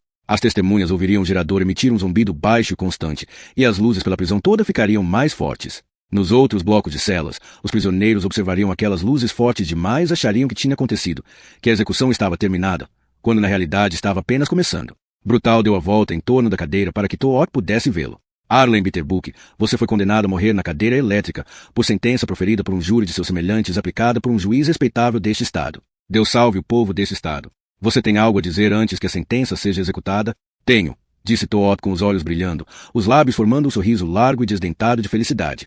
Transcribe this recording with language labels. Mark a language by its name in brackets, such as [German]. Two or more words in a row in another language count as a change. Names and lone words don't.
[Portuguese] As testemunhas ouviriam o gerador emitir um zumbido baixo e constante, e as luzes pela prisão toda ficariam mais fortes. Nos outros blocos de celas, os prisioneiros observariam aquelas luzes fortes demais e achariam que tinha acontecido, que a execução estava terminada, quando na realidade estava apenas começando. Brutal deu a volta em torno da cadeira para que Todd pudesse vê-lo. Arlen Bitterbook, você foi condenado a morrer na cadeira elétrica, por sentença proferida por um júri de seus semelhantes aplicada por um juiz respeitável deste estado. Deus salve o povo deste estado. Você tem algo a dizer antes que a sentença seja executada? Tenho, disse Todd com os olhos brilhando, os lábios formando um sorriso largo e desdentado de felicidade.